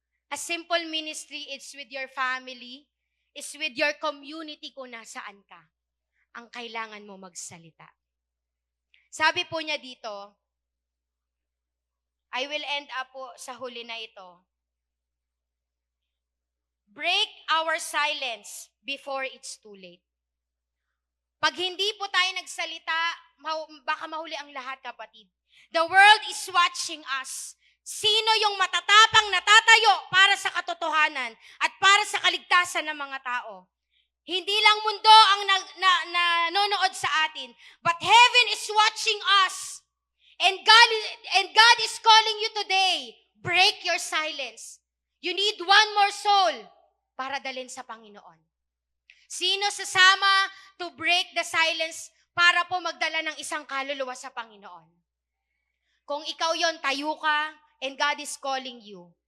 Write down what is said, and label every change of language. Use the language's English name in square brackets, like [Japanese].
[English] A simple ministry is with your family, is with your community [Filipino] kung nasaan ka. Ang kailangan mo magsalita. Sabi po niya dito, [English] I will end up [Filipino] po sa huli na ito. [English] Break our silence before it's too late. [Filipino] Pag hindi po tayo nagsalita, baka mahuli ang lahat, kapatid. [English] The world is watching us. [Filipino] Sino yung matatapang natatayo para sa katotohanan at para sa kaligtasan ng mga tao? Hindi lang mundo ang nanonood sa atin, [English] but heaven is watching us. And God is calling you today. Break your silence. You need one more soul [Filipino] para dalhin sa Panginoon. Sino sasama [English] to break the silence [Filipino] para po magdala ng isang kaluluwa sa Panginoon? Kung ikaw yon, tayo ka [English] and God is calling you.